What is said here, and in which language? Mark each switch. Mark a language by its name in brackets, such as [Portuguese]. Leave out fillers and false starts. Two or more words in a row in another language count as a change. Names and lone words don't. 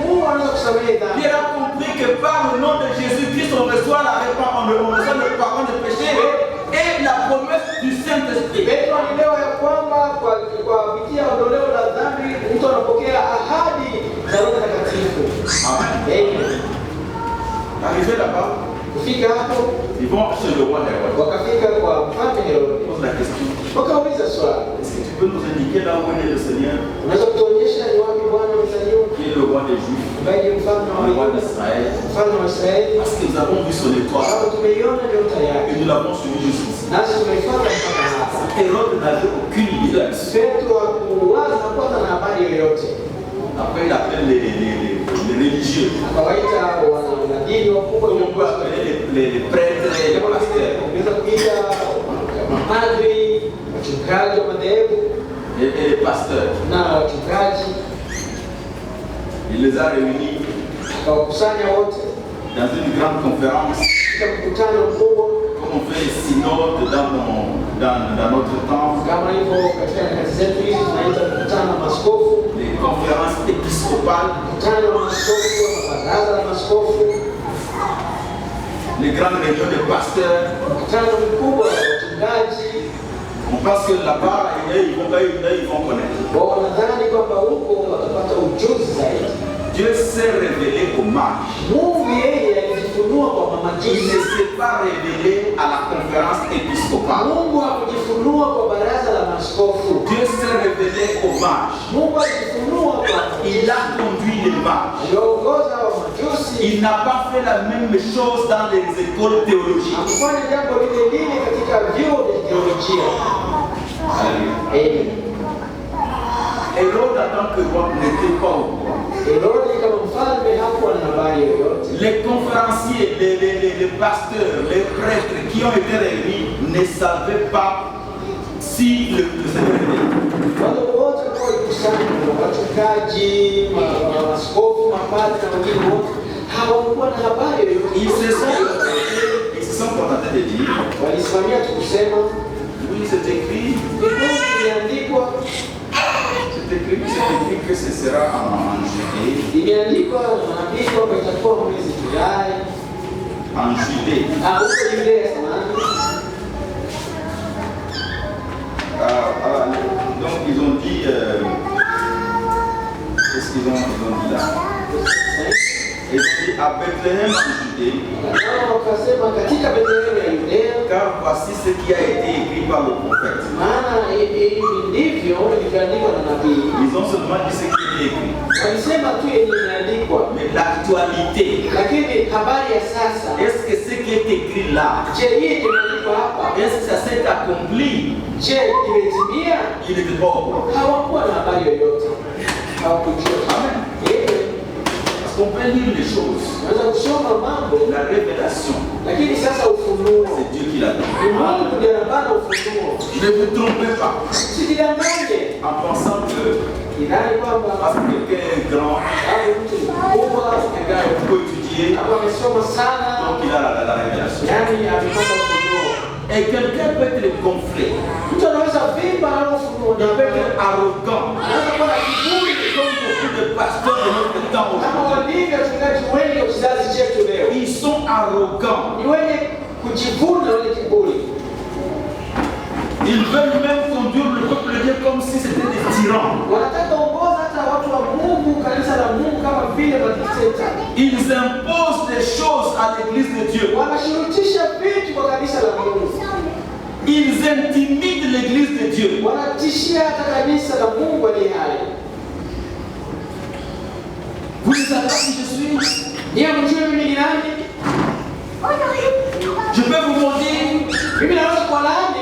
[Swahili] anaweza kusamehe dhambi. [French] Pierre a compris que par le nom de Jésus-Christ, on reçoit la réponse, on reçoit le pardon des péchés et la promesse du Saint-Esprit. [Swahili] Petro alielewa ya kwamba kwa kupitia ondoleo la dhambi mtu anapokea ahadi za Roho Mtakatifu. [French] Amen. Arrivé là-bas, [Swahili] kufika hapo, [French] ils vont chez le roi Hérode. [Swahili] Wakafika kwa mfalme Herode. [French] Pose la question. [Swahili] Wakauliza swali. [French] Est-ce que tu peux nous indiquer là où est le Seigneur? [Swahili] Unaweza kutuonyesha ni wapi Bwana amezaliwa? [French] Qui est le roi des Juifs? [Swahili] Ambaye ni mfalme [French] Le roi [Swahili] wa [French] d'Israël. [Swahili] mfalme wa Israeli. [French] Parce que nous avons vu son étoile. [Swahili] Sababu tumeiona nyota [French] Et [Swahili] yake. [French] nous l'avons suivi jusqu'ici. [Swahili] Nasi tumeifuata mpaka hapa. [French] Hérode n'avait aucune idée là-dessus. [Swahili] Petro hakuwaza kwanza na habari yoyote. [French] Après, il appelle les religieux. [Swahili] Akawaita wanadini wakubwa, [French] Comme on peut appeler les prêtres et les pasteurs. [Swahili] unaweza kuita mapadri, wachungaji wa madhehebu [French] Et les pasteurs. [Swahili] na wachungaji. [French] Il les a réunis [Swahili] Akawakusanya wote [French] dans une grande conférence. [Swahili] katika mkutano mkubwa, [French] Comme on fait les synodes dans notre temps. [Swahili] kama hivyo katika nyakati zetu hizi tunaita mkutano wa maaskofu, [French] Les conférences épiscopales. [Swahili] mkutano wa maaskofu, baraza la maaskofu, [French] Les grandes réunions de pasteurs. [Swahili] mkutano mkubwa wa wachungaji. [French] On pense que là-bas, ils vont connaître. [Swahili] Wao wanadhani kwamba huko watapata ujuzi zaidi. [French] Dieu s'est révélé aux mages. [Swahili] Mungu yeye alijifunua kwa [French] Il [Swahili] mamajusi. [French] ne s'est pas révélé à la conférence épiscopale. [Swahili] Mungu hakujifunua kwa baraza la maaskofu. [French] Dieu s'est révélé aux mages. [Swahili] Mungu alijifunua kwa [French] Il a conduit les mages. [Swahili] aliongoza wa majusi. [French] Il n'a pas fait la même chose dans les écoles théologiques. [Swahili] Hakufanya jambo lile lile katika vyuo vya teolojia. [French] Alléluia. Hérode, en tant que roi, n'était pas au courant. [Swahili] Herode kama mfalme hakuwa na habari yoyote. [French] Les conférenciers, les pasteurs, les prêtres qui ont été réunis ne savaient pas si le Seigneur était. [Swahili] Wale wote kwa kusanya wachungaji, maaskofu, mapadri na wengine wote hawakuwa na habari yoyote. [French] Ils se sont contentés de dire, [Swahili] Walisimamia tu kusema [French] oui, c'est écrit que ce sera en Judée. [Swahili] Imeandikwa na manabii kwamba itakuwa mwezi Julai. [French] En Judée. [Swahili] Huko Judea samani. [French] Donc ils ont dit, qu'est-ce qu'ils ont dit là? Ils ont dit à Bethléem en Judée. [Swahili] Wakasema katika Bethlehem ya Judea, [French] car voici ce qui a été écrit par le prophète. [Swahili] Maana hivi ndivyo ilivyoandikwa na nabii. [French] Ils ont seulement dit ce qui est écrit. [Swahili] Walisema tu yenye imeandikwa. [French] Mais l'actualité, [Swahili] Lakini habari ya sasa, [French] est-ce que ce qui est écrit là, [Swahili] je hii imeandikwa hapa, [French] est-ce que ça s'est accompli? [Swahili] je imetimia? [French] Il n'était pas au courant. [Swahili] Hawakuwa na habari yoyote. Hawakujua. Amen. [French] Parce qu'on peut lire les choses. [Swahili] Unaweza kusoma mambo, [French] La révélation, [Swahili] lakini sasa ufunuo [French] c'est Dieu qui l'a donné. [Swahili] ni Mungu ndiye anapana ufunuo. [French] Ne vous trompez pas [Swahili] Usijidanganye [French] en pensant que [Swahili] idhani kwamba [French] parce que quelqu'un est grand, [Swahili] au mtu mkubwa [French] quelqu'un est beaucoup étudié, [Swahili] hapo amesoma sana, [French] donc il a la révélation. [Swahili] yani amepata ufunuo. [French] Et quelqu'un peut être gonflé, [Swahili] Mtu anaweza vimba na ufunuo, [French] il peut être arrogant, [Swahili] anaweza kuwa na kiburi [French] comme beaucoup de pasteurs de notre temps [Swahili] kama [French] aujourd'hui. [Swahili] walivyo wachungaji wengi wa kizazi chetu leo. [French] Ils sont arrogants. [Swahili] Ni wenye kujivuna, wenye kiburi. [French] Ils veulent même conduire le peuple de Dieu comme si c'était des tyrans. [Swahili] Wanataka ongoza hata watu wa Mungu, kanisa la Mungu kama vile madikteta. [French] Ils imposent des choses à l'église de Dieu. [Swahili] Wanashurutisha vitu kwa kanisa la Mungu. [French] Ils intimident l'église de Dieu. [Swahili] Wanatishia hata kanisa la Mungu aliye hai. [French] Vous ne savez pas qui je suis? [Swahili] Ni mjue mimi ni nani? [French] Je peux vous montrer [Swahili] Mimi naweza kuwalaani